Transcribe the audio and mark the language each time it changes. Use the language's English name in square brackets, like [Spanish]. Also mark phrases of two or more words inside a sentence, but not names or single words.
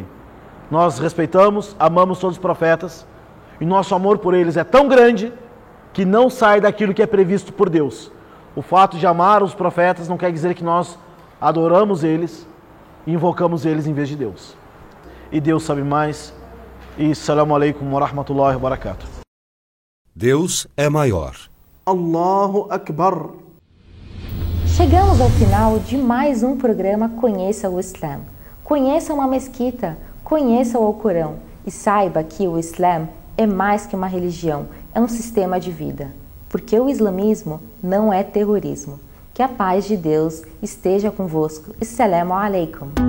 [Portuguese] Nós respeitamos, amamos todos os profetas e nosso amor por eles é tão grande que não sai daquilo que é previsto por Deus. O fato de amar os profetas não quer dizer que nós adoramos eles e invocamos eles em vez de Deus. E Deus sabe mais. [Arabic] E السلام عليكم ورحمة الله وبركاته. [Portuguese] Deus é maior. [Arabic] الله أكبر. [Portuguese] Chegamos ao final de mais um programa Conheça o Islã. Conheça uma mesquita, conheça o Alcorão e saiba que o Islã é mais que uma religião, é um sistema de vida. Porque o islamismo não é terrorismo. Que a paz de Deus esteja convosco. [Arabic] السلام عليكم.